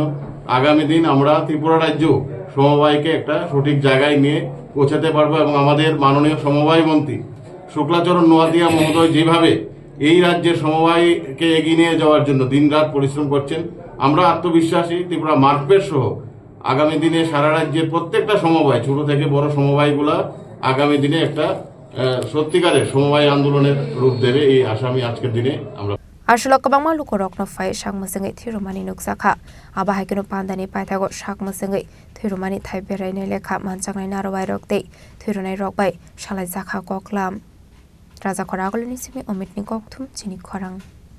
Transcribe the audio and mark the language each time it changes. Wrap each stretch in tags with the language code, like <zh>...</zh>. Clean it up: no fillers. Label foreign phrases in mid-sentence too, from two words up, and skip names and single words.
<bn>আগামী দিন আমরা ত্রিপুরা রাজ্য সমবায়কে একটা সঠিক জায়গায় নিয়ে পৌঁছাতে পারবো এবং আমাদের মাননীয় সমবায় মন্ত্রী শুক্লাচরণ নোয়াদিয়া মহোদয় যেভাবে এই রাজ্যের সমবায়কে এগিয়ে নিয়ে যাওয়ার জন্য দিনরাত পরিশ্রম করছেন, আমরা আত্মবিশ্বাসী ত্রিপুরা মার্কফেড সহ আগামী দিনে সারা রাজ্যের প্রত্যেকটা সমবায় ছোট থেকে বড় সমবায়গুলা আগামী দিনে একটা সত্যিকারের সমবায় আন্দোলনের রূপ দেবে এই আশা আমি আজকের দিনে আমরা</bn> <trp>Arshulok kabangma lukorok no fai shak masengai thirumani nuksakha aba haikeno pandani paithago shak masengai thirumani thai berai ne lekha manjangnai narwai rokte thirunai rokbai shalai jakha koklam raja khoragolni simi omitni kokthum chini khorang</trp>